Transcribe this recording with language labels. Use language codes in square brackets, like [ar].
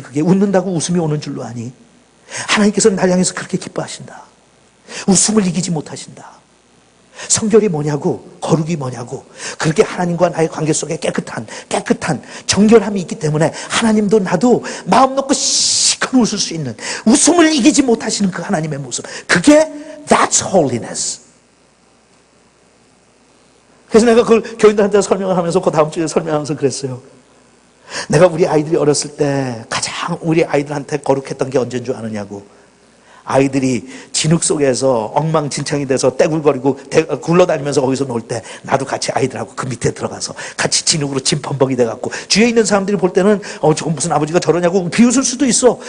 [ko] 그게 웃는다고 웃음이 오는 줄로 아니? 하나님께서는 날 향해서 그렇게 기뻐하신다. 웃음을 이기지 못하신다. 성결이 뭐냐고, 거룩이 뭐냐고. 그렇게 하나님과 나의 관계 속에 깨끗한 정결함이 있기 때문에 하나님도 나도 마음 놓고 시큰 웃을 수 있는, 웃음을 이기지 못하시는 그 하나님의 모습. 그게 [en] That's holiness. [ko] 그래서 내가 그걸 교인들한테 설명을 하면서 그 다음 주에 설명하면서 그랬어요. 내가 우리 아이들이 어렸을 때 가장 우리 아이들한테 거룩했던 게 언제인 줄 아느냐고. 아이들이 진흙 속에서 엉망진창이 돼서 떼굴거리고 굴러다니면서 거기서 놀 때 나도 같이 아이들하고 그 밑에 들어가서 같이 진흙으로 진범벅이 돼갖고 주위에 있는 사람들이 볼 때는 저건 무슨 아버지가 저러냐고 비웃을 수도 있어.